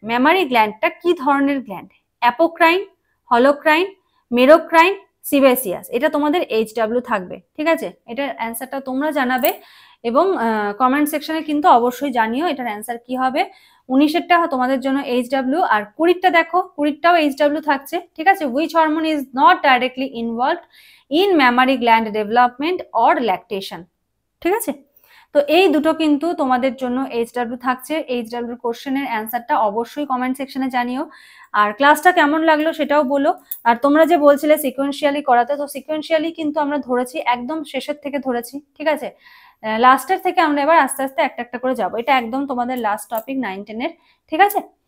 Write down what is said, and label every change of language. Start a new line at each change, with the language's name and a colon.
Bangla: Mammary গ্ল্যান্ডটা কি ধরনের gland? Apocrine, হলোক্রাইন, মেরোক্রাইন, sebaceous. এটা তোমাদের HW থাকবে, ঠিক আছে। এটার অ্যান্সারটা তোমরা জানাবে এবং কমেন্ট সেকশনে কিন্তু অবশ্যই জানিও এটার অ্যান্সার কি হবে। 19-এরটা তোমাদের জন্য HW, আর 20-টা দেখো 20-টাও HW থাকছে, ঠিক আছে।
English: which hormone is not directly involved in mammary gland development or lactation,
Bangla: ঠিক আছে। তো এই দুটো কিন্তু তোমাদের জন্য HW থাকছে। HW কোশ্চেনের অ্যান্সারটা অবশ্যই কমেন্ট সেকশনে জানিও। আর ক্লাসটা কেমন লাগলো সেটাও বলো। আর তোমরা যে বলছিলে সিকোয়েন্সিয়ালি করাতে, তো সিকোয়েন্সিয়ালি কিন্তু আমরা ধরেছি, একদম শেষের থেকে ধরেছি, ঠিক আছে। লাস্টের থেকে আমরা এবার আস্তে আস্তে একটা একটা করে যাবো। এটা একদম তোমাদের লাস্ট টপিক 9-10-এর, ঠিক আছে।